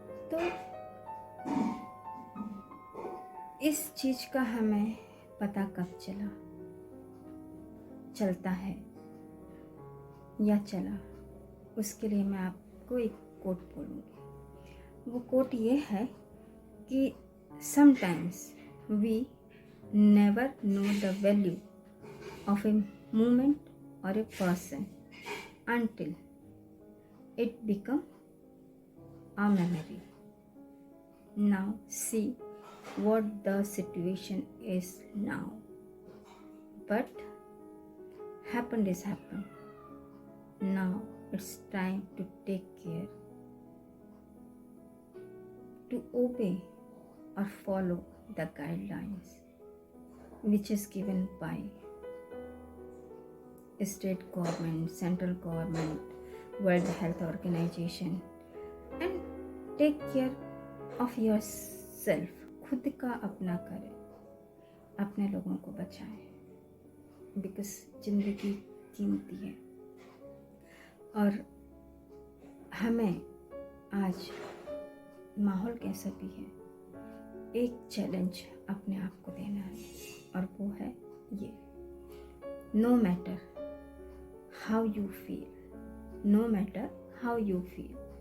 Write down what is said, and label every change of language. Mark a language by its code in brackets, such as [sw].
[hi] तो इस चीज़ का हमें पता कब चलता है या चला, उसके लिए मैं आपको एक कोट बोलूँगी। वो कोट ये है कि [en] Sometimes we never know the value of a moment or a person until it become a memory. Now see what the situation is now. But happened is happened. Now it's time to take care, to obey or follow the guidelines which is given by state government, central government, World Health Organization, and take care of yourself. [hi] खुद का अपना करें, अपने लोगों को बचाएं, because ज़िंदगी कीमती है। और हमें आज माहौल कैसा भी है, एक चैलेंज अपने आप को देना है, और वो है ये: [en] no matter how you feel, [hi] no matter how you feel,